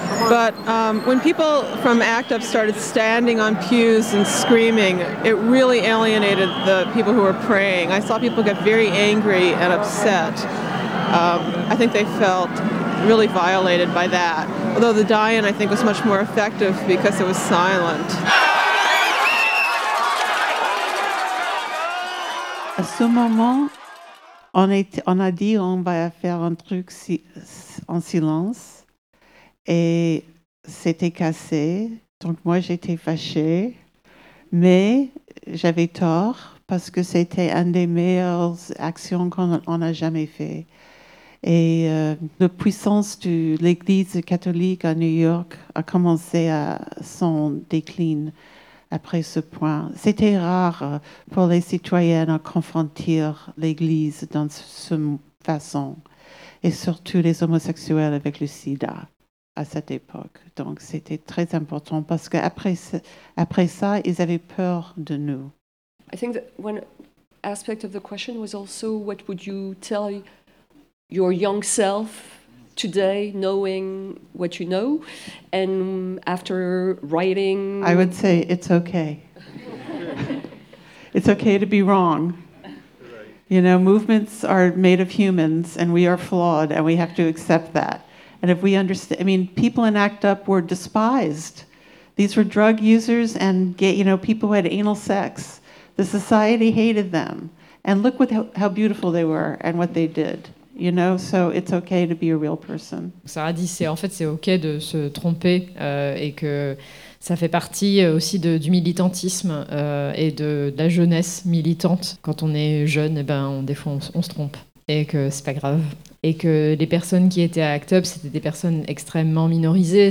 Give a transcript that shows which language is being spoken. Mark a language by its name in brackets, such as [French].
[English] But when people from ACT UP started standing on pews and screaming, it really alienated the people who were praying. I saw people get very angry and upset. I think they felt really violated by that. Although the die-in, I think, was much more effective because it was silent. [French] À ce moment, on a dit on va faire un truc en silence et c'était cassé. Donc moi j'étais fâchée, mais j'avais tort parce que c'était une des meilleures actions qu'on a jamais fait. Et la puissance de l'Église catholique à New York a commencé à son déclin. Après ce point, c'était rare pour les citoyennes à confronter l'Église dans cette façon, et surtout les homosexuels avec le sida à cette époque. Donc c'était très important parce qu'après ça, ils avaient peur de nous. [English] I think that one aspect of the question was also what would you tell your young self today, knowing what you know, and after writing... I would say it's okay. It's okay to be wrong. Right. You know, movements are made of humans, and we are flawed, and we have to accept that. And if we understand... I mean, people in ACT UP were despised. These were drug users and gay, you know, people who had anal sex. The society hated them. And look what how beautiful they were and what they did. You know, so it's okay to be a real person. [French] Sarah dit, c'est okay de se tromper et que ça fait partie aussi du militantisme et de la jeunesse militante. Quand on est jeune, et ben, des fois, on se trompe et que c'est pas grave. Et que les personnes qui étaient à ACT UP, c'était des personnes extrêmement minorisées.